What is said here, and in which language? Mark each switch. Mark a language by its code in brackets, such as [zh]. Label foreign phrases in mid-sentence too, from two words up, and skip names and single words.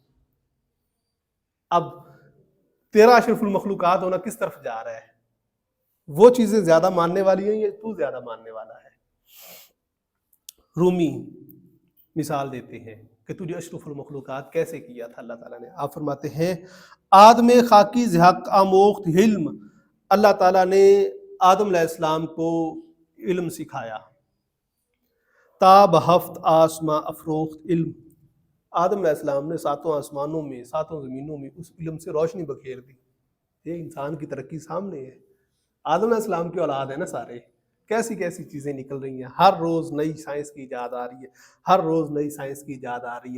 [ur] اب تیرا اشرف المخلوقات ہونا کس طرف جا رہا ہے؟ وہ چیزیں زیادہ ماننے والی ہیں یا تو زیادہ ماننے والا ہے؟ رومی مثال دیتے ہیں کہ تجھے اشرف المخلوقات کیسے کیا تھا اللہ تعالیٰ نے۔ آپ فرماتے ہیں [fa] آدم خاکی زحق آموخت علم، [ur] اللہ تعالیٰ نے آدم علیہ السلام کو علم سکھایا۔ [fa] تاب ہفت آسما افروخت علم، [ur] آدم علیہ السلام نے ساتوں آسمانوں میں ساتوں زمینوں میں اس علم سے روشنی بکھیر دی۔ یہ انسان کی ترقی سامنے ہے۔ آدم علیہ السلام کی اولاد ہے نا سارے، کیسی کیسی چیزیں نکل رہی ہیں، ہر روز نئی سائنس کی ایجاد آ رہی ہے، ہر روز نئی سائنس کی ایجاد آ رہی ہے۔